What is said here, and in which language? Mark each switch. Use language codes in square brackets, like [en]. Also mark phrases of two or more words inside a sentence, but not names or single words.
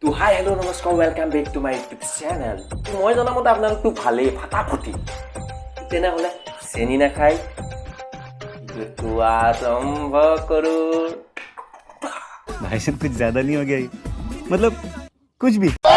[as] তো [en] hi hello' [as] নমস্কাৰ [en] welcome back to my YouTube channel. [as] মই জনামতে আপোনালোকতো ভালেই ফাটাফুটি, তেনেহ'লে চেনি নাখায় তো আৰম্ভ কৰোঁ। [hi] भाई साहब कुछ ज्यादा नहीं हो गया ये? मतलब कुछ भी।